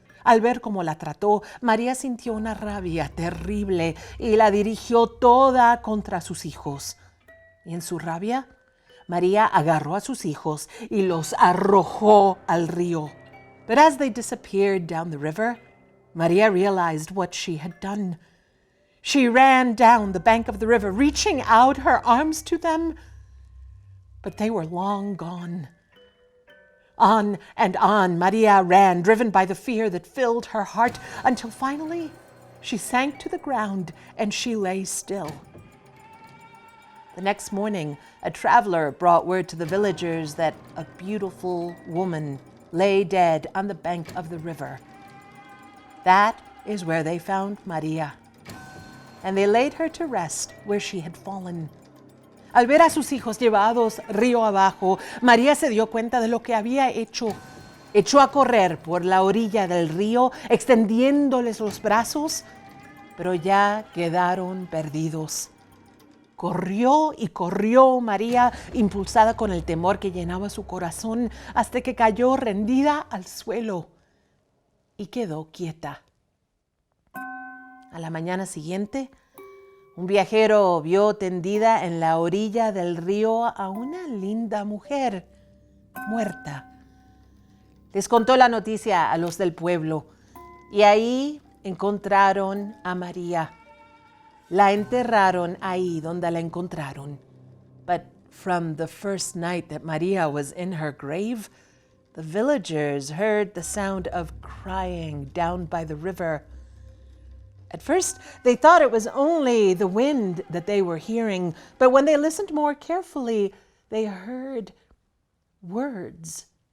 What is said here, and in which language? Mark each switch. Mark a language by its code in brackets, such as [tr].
[es] Al ver cómo la trató, María sintió una rabia terrible y la dirigió toda contra sus hijos. Y en su rabia, María agarró a sus hijos y los arrojó al río. [en] But as they disappeared down the river, Maria realized what she had done. She ran down the bank of the river, reaching out her arms to them, but they were long gone. On and on Maria ran, driven by the fear that filled her heart, until finally she sank to the ground and she lay still. The next morning, a traveler brought word to the villagers that a beautiful woman lay dead on the bank of the river. That is where they found Maria, and they laid her to rest where she had fallen. [es] Al ver a sus hijos llevados río abajo, María se dio cuenta de lo que había hecho. Echó a correr por la orilla del río, extendiéndoles los brazos, pero ya quedaron perdidos. Corrió y corrió María, impulsada con el temor que llenaba su corazón, hasta que cayó rendida al suelo y quedó quieta. A la mañana siguiente, un viajero vio tendida en la orilla del río a una linda mujer muerta. Les contó la noticia a los del pueblo y ahí encontraron a María. La enterraron ahí donde la encontraron. [en] But from the first night that Maria was in her grave, the villagers heard the sound of crying down by the river. At first, they thought it was only the wind that they were hearing, but when they listened more carefully, they heard words.